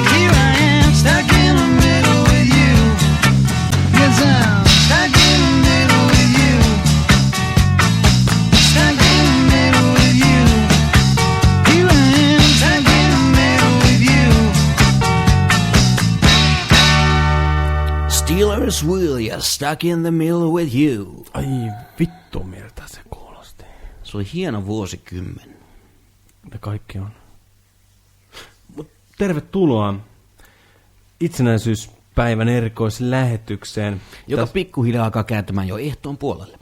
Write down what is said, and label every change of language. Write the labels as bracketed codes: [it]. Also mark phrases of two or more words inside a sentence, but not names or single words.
[en] Here I am, stuck in the middle with you. Yes, I'm stuck in the middle with you. Stuck in the middle with you. Here I am, stuck in the middle with you. [fi] Steelers Will ja Stuck in the Middle with You. Ai vittu, miltä se kuulosti. Se oli hieno vuosikymmen. Ne kaikki on. Mut tervetuloa itsenäisyyspäivän erikoislähetykseen. Joka pikkuhiljaa alkaa kääntämään jo ehtoon puolelle.